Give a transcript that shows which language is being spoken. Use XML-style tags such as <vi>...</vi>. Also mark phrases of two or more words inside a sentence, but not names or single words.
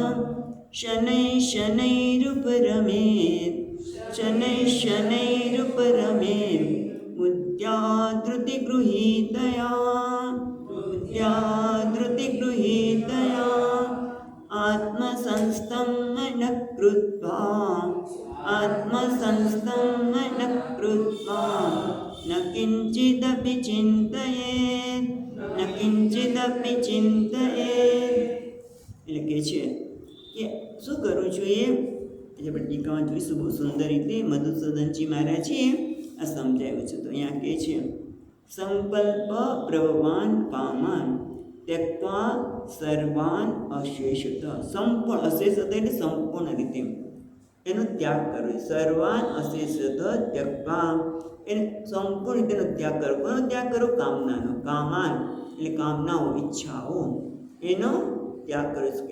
<sa>शनैरुपरमेत् बुद्ध्याधृतिगृहीतया आत्मसंस्थं मनः कृत्वा न किञ्चिदपि चिन्तयेत्.</sa> <gu>એટલે કે છે કે શું કરવું જોઈએ? એટલે આપણે ટીકામાં જોઈશું બહુ સુંદર રીતે મધુસૂદનજી મહારાજે આ સમજાવ્યું છે. તો અહીંયા કહે છે</gu> <sa>संकल्प प्रभवान कामान त्यक्त्वा सर्वान अशेषत.</sa> <gu>સંપૂર્ણ અશેષત એટલે સંપૂર્ણ રીતે એનો ત્યાગ કરવો.</gu> <sa>सर्वान अशेषत त्यक्त्वा</sa> <gu>એને સંપૂર્ણ રીતેનો ત્યાગ કરવો. કોનો ત્યાગ કરવો? કામનાનો. કામાન એટલે કામનાઓ, ઈચ્છાઓ, એનો ત્યાગ કરી શકે.</gu>